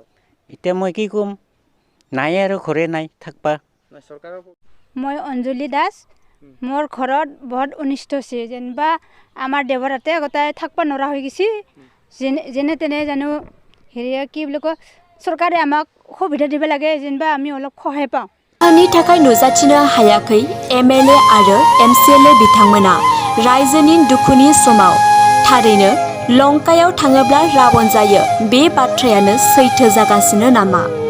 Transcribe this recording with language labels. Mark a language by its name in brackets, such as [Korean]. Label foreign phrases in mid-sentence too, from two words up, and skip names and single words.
[Assamese] এতিয়া মই কি ক'ম নায়ে আৰু ঘৰে নাই থাকবা নাই চৰকাৰৰ মই অঞ্জলি দাস মোৰ ঘৰত বহুত অনিষ্ট হৈছে যেনিবা আমাৰ দেৱৰাতে গোটাই থাকিব নোৱাৰা হৈ গৈছে যেনে তেনে জানো হেৰি কি বুলি কয় চৰকাৰে আমাক সুবিধা দিব লাগে যেনিবা আমি অলপ সহায় পাওঁ [Bodo] नि थाखाय नुजाथिनो हायाखै MLA आरो MCLA बिथांमोना रायजोनि दुखुनि समाव थारैनो लंकायाव थाङोब्ला रावण जायो बे बाथ्रायानो सैथो जागासिनो नामा